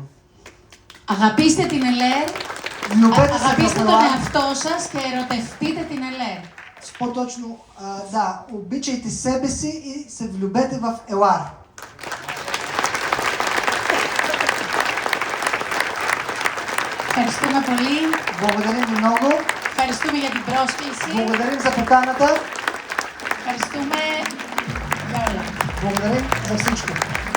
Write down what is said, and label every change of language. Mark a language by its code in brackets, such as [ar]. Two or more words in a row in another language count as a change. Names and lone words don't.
[el] Αγαπήστε την Ελέρ, [bg] Влюбете се [el] αγαπήστε [bg] в [el] τον [bg] Елар. [el] εαυτό σας και ερωτευτείτε την Ελέρ. [bg] По-точно, да, обичайте себе си и се влюбете в Елар. [el] Ευχαριστούμε πολύ. [bg] Благодаря ви много. [el] Ευχαριστούμε για την πρόσκληση. [bg] Благодарим за поканата. [el] Ευχαριστούμε για όλα. [bg] Благодарим за всичко.